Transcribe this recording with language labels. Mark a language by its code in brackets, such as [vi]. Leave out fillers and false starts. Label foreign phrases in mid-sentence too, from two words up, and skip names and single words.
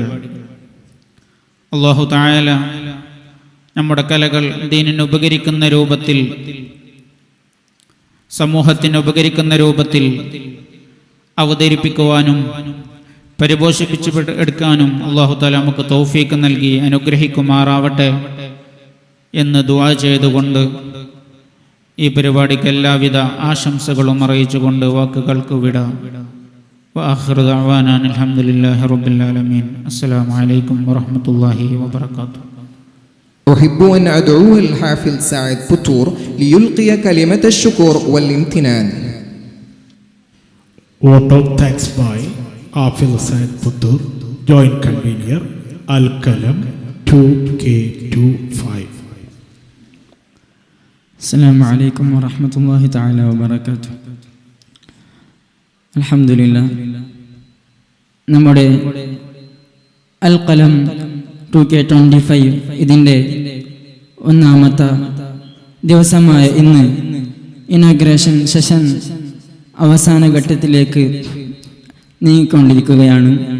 [ar] الله تعالى [ml] നമ്മുടെ കലകൾ ദീനിന് ഉപകരിക്കുന്ന രൂപത്തിൽ, സമൂഹത്തിന് ഉപകരിക്കുന്ന രൂപത്തിൽ അവതരിപ്പിക്കുവാനും പരിപോഷിപ്പിച്ച് എടുക്കാനും [ar] الله تعالى [ml] നമുക്ക് തൗഫീഖ് നൽകി അനുഗ്രഹിക്കുമാറാവട്ടെ എന്ന് ദുആ ചെയ്തുകൊണ്ട് ഈ പരിപാടിക്ക് എല്ലാവിധ ആശംസകളും അറിയിച്ചുകൊണ്ട് വാക്കുകൾക്ക് വിട. [ar] وآخر دعوانا الحمد لله رب العالمين. السلام عليكم ورحمة الله وبركاته. أحب أن أدعو الحافظ سعد بطور ليلقي كلمة الشكر والامتنان. [en] Vote of thanks by Hafil Said Puttur, Joint Convener, Al-Qalam 2K25. [ar] السلام عليكم ورحمة الله تعالى وبركاته. الحمد لله. [ml] നമ്മുടെ അൽ-ഖലം 2K25 ഇതിൻ്റെ ഒന്നാമത്തെ ദിവസമായ ഇന്ന് [en] inauguration session [ml] അവസാന ഘട്ടത്തിലേക്ക് നീങ്ങിക്കൊണ്ടിരിക്കുകയാണ്.